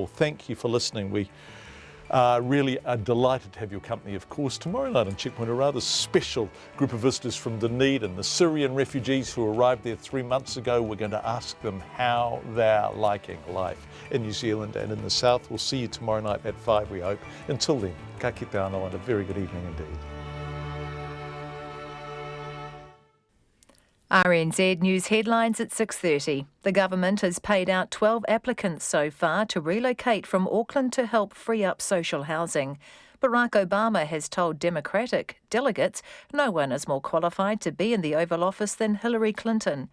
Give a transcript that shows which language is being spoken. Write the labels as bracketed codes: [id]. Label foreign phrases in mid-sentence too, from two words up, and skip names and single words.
[en] Thank you for listening. We really are delighted to have your company, of course. Tomorrow night on Checkpoint, a rather special group of visitors from Dunedin, the Syrian refugees who arrived there 3 months ago. We're going to ask them how they're liking life in New Zealand and in the South. We'll see you tomorrow night at 5, we hope. Until then, [mi] ka kite anō [en] and a very good evening indeed. RNZ News headlines at 6:30. The government has paid out 12 applicants so far to relocate from Auckland to help free up social housing. Barack Obama has told Democratic delegates no one is more qualified to be in the Oval Office than Hillary Clinton.